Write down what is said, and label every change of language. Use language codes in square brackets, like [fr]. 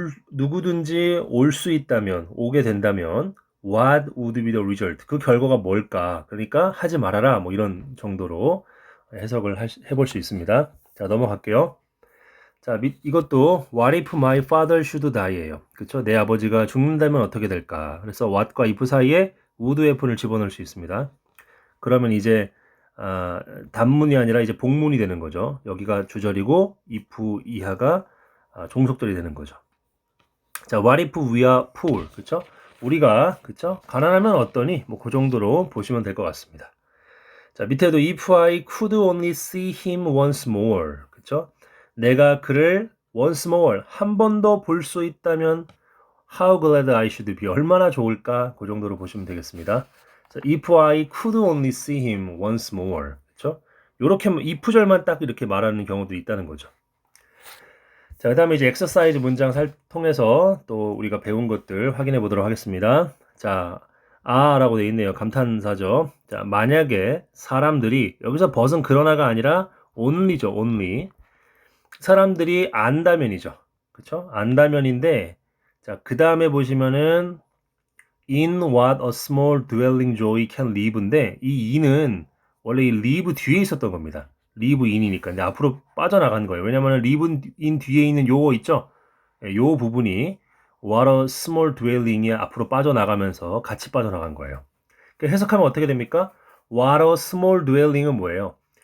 [ko] 누구든지 올 수 있다면 오게 된다면 [en] what would be the result? [ko] 그 결과가 뭘까? 그러니까 하지 말아라 뭐 이런 정도로 해석을 해볼 수 있습니다. 자, 넘어갈게요. [en] 자, 이것도 what if my father should die예요. [ko] 그쵸? 내 아버지가 죽는다면 어떻게 될까? 그래서 what과 if 사이에 would haven을 집어넣을 수 있습니다. 그러면 이제 단문이 아니라 이제 복문이 되는 거죠. 여기가 주절이고 if 이하가 종속절이 되는 거죠. 자, [en] what if we are poor? [ko] 그쵸? 우리가 그쵸? 가난하면 어떠니? 뭐 그 정도로 보시면 될 것 같습니다. [en] 자, 밑에도 if I could only see him once more. [ko] 그쵸? 내가 그를 once more 한 번 더 볼 수 있다면 [en] how glad I should be. [ko] 얼마나 좋을까? 그 정도로 보시면 되겠습니다. [en] 자, if I could only see him once more. [ko] 그쵸? 요렇게 if절만 딱 이렇게 말하는 경우도 있다는 거죠. 자, 그 다음에 이제 엑서사이즈 문장 통해서 또 우리가 배운 것들 확인해 보도록 하겠습니다. 자, 라고 되어 있네요. 감탄사죠. 자, 만약에 사람들이, 여기서 벗은 그러나가 아니라 only죠, only. 사람들이 안다면이죠. 그쵸? 안다면인데, 자, 그 다음에 보시면은, [en] in what a small dwelling joy can live [ko] 인데, 이 in은 원래 이 live 뒤에 있었던 겁니다. live in이니까. 근데 앞으로 빠져나간 거예요. 왜냐면은 live in 뒤에 있는 요거 있죠? 예, 요 부분이 [en] what a small dwelling [ko] 이 앞으로 빠져나가면서 같이 빠져나간 거예요. 그러니까 해석하면 어떻게 됩니까? what a small dwelling은 뭐예요?